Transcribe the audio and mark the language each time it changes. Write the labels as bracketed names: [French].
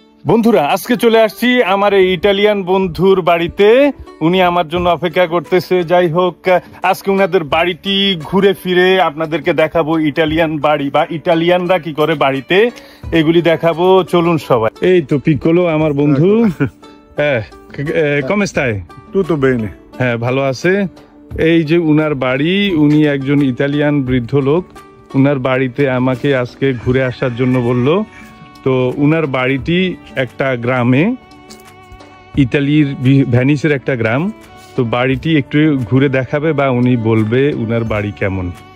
[Bangla] বন্ধুরা, আজকে চলে আসছি আমার এই ইটালিয়ান বন্ধুর বাড়িতে। উনি আমার জন্য অপেক্ষা করতেছে। যাই হোক, আজকে উনাদের বাড়িটি ঘুরে ফিরে আপনাদেরকে দেখাবো। ইটালিয়ান বাড়ি বা ইটালিয়ানরা কি করে বাড়িতে, এগুলি দেখাবো। চলুন সবাই। এই তো পিকোলো আমার বন্ধু। [Italian] হ্যাঁ, come stai? Tutto bene. [Bangla] হ্যাঁ, ভালো আছে। এই যে উনার বাড়ি, উনি একজন ইতালিয়ান বৃদ্ধ লোক। উনার বাড়িতে আমাকে আজকে ঘুরে আসার জন্য বলল। তো উনার বাড়িটি একটা গ্রামে, ইতালির ভেনিসের একটা গ্রাম। তো বাড়িটি একটু ঘুরে দেখাবে বা উনি বলবে উনার বাড়ি কেমন।